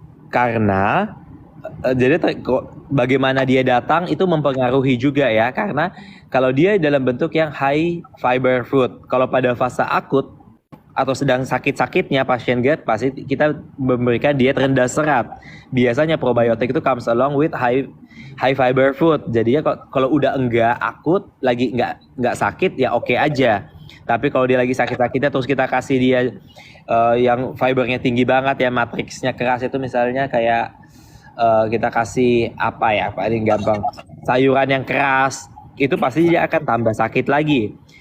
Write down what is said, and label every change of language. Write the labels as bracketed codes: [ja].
[id] Karena bagaimana dia datang itu mempengaruhi juga ya. Karena kalau dia dalam bentuk yang [en] high fiber food, [id] kalau pada fase akut atau sedang sakit-sakitnya pasien GERD, pasti kita memberikan diet rendah serat. Biasanya probiotik itu [en] comes along with high fiber food. [id] Jadinya kalau udah enggak akut, lagi enggak sakit ya oke aja. Tapi kalau dia lagi sakit-sakitnya terus kita kasih dia yang fibernya tinggi banget ya, matriksnya keras, itu misalnya kayak kita kasih apa ya, paling gampang sayuran yang keras, itu pasti dia akan tambah sakit lagi.